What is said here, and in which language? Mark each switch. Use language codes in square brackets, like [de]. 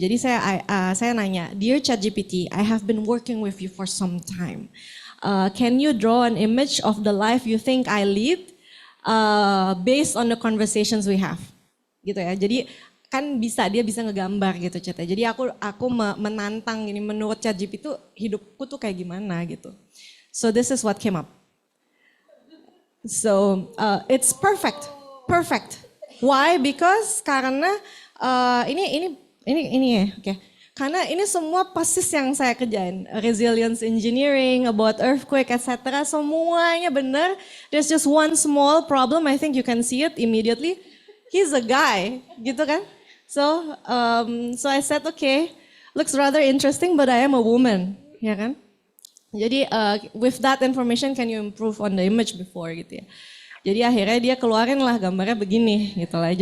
[id] Jadi saya nanya, [en] Dear ChatGPT, I have been working with you for some time. Can you draw an image of the life you think I lead based on the conversations we have? [id] Gitu ya. Jadi kan dia bisa ngegambar gitu Chat. Jadi aku menantang ini menurut ChatGPT itu hidupku tuh kayak gimana gitu. [en] So this is what came up. So it's perfect. Why? [id] Because karena ini ya, oke. Karena ini semua persis yang saya kerjain, resilience engineering, [en] about earthquake, etc. [id] Semuanya benar. [en] There's just one small problem. I think you can see it immediately. He's a guy, [id] gitu kan? [en] So I said, okay, looks rather interesting, but I am a woman, [id] ya kan? [en] Jadi with that information can you improve on the image before [id] gitu ya. Jadi akhirnya dia keluarin lah gambarnya begini gitu lah.